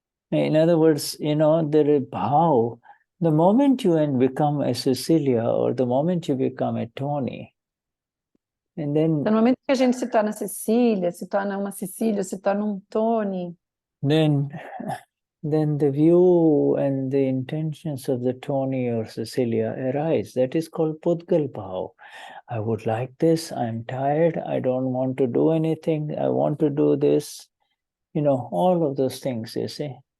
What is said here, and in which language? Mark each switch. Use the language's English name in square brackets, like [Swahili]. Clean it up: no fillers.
[English] In other words, you know, the bhav, the moment you become a Cecilia or the moment you become a Tony, and then... [Portuguese] Então, no momento que a gente se torna Cecília, se torna uma Cecília, se torna um Tony, [English] then the view and the intentions of the Tony or Cecilia arise. That is called Pudgal Bhav. I would like this, I'm tired, I don't want to do anything, I want to do this, you know, all of those things, you see.